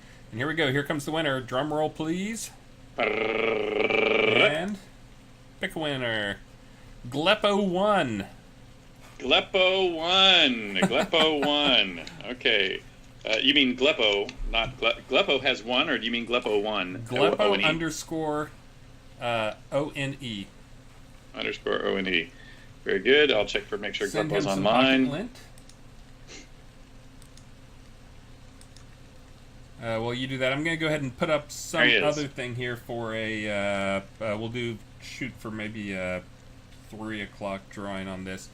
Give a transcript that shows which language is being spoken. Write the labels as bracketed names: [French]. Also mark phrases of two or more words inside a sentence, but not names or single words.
[English] And here we go. Here comes the winner. Drum roll, please. And pick a winner. Gleppo 1. Gleppo 1. Gleppo 1. Okay. You mean Gleppo, not Gleppo has 1, or do you mean Gleppo 1? Gleppo O-N-E? underscore O-N-E. Underscore O-N-E. Very good. I'll check make sure Send Gleppo's him some online. pocket lint. Well, you do that. I'm going to go ahead and put up some other thing here for a... we'll shoot for maybe a 3 o'clock drawing on this.